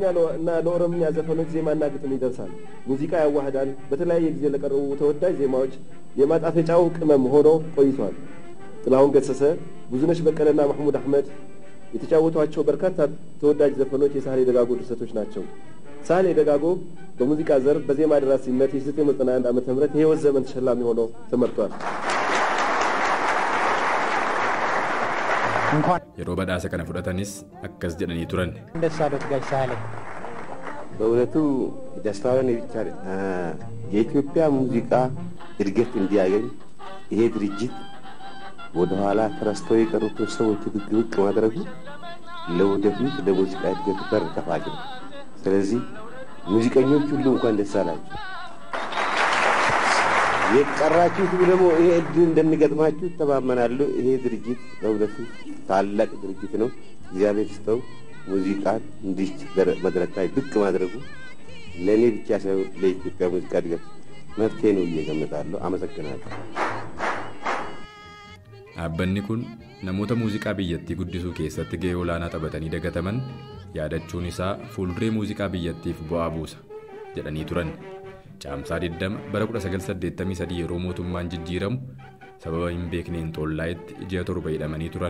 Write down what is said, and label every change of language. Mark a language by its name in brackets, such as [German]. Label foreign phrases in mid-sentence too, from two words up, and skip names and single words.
[Amharic] እና ለኦሮምኛ ዘፈኖች ዜማና ግጥም ይደርሳል። ሙዚቃ ያዋህዳል። በተለያየ ጊዜ ለቀረቡ ተወዳጅ ዜማዎች የማጣፈጫው ቅመም ሆኖ ቆይቷል። ጥላሁን ገሰሰ፣ ብዙነሽ በቀለና መሐሙድ አህመድ የተጫወቷቸው በርካታ ተወዳጅ ዘፈኖች የሳህሌ ደጋጎ ድርሰቶች ናቸው። ሳህሌ ደጋጎ በሙዚቃ ዘርፍ በዜማ ደራሲነት የ1991 ዓመተ ምህረት የህይወት ዘመን ተሸላሚ ሆኖ ተመርጧል። [Oromo] እንኳን yeroo badhaasa kana fudhatanis akkas jedhanii turan. [Amharic] እንደሳዶት ጋሽ ሳህሌ በእውነቱ ደስታውን ብቻ የኢትዮጵያ ሙዚቃ እድገት እንዲያገኝ ይሄ ድርጅት ወደ ኋላ ተረስተው የቀሩት ሰዎች ድግግም ማድረጉ ለወደፊት ለሙዚቃ እድገት በር ከፋች ነው። ስለዚህ ሙዚቀኞች ሁሉ እንኳን ደስ አላችሁ። የቀራችሁት ደግሞ ይሄ እድል እንደሚገጥማችሁ ተማመናለሁ። ይሄ ድርጅት በእውነቱ ታላቅ ድርጅት ነው። እግዚአብሔር ይስጠው። ሙዚቃ እንዲህ መድረክ ላይ ብቅ ማድረጉ ለኔ ብቻ ሳይሆን ለኢትዮጵያ ሙዚቃ እድገት መፍትሄ ነው እየገመታለሁ። አመሰግናለሁ። [Oromo] Dhaabbanni kun namoota muuziqaa biyyattii guddisuu keessatti gahee olaanaa taphatanii dagataman yaadachuun isaa fuulduree muuziqaa biyyattiif bu'aa buusa jedhanii turan. Caamsaa 20 bara 1983 yeroo mootummaan jijjiiramu sababa hin beekneen Xollaayitti ji'a 7 hidhamanii turan.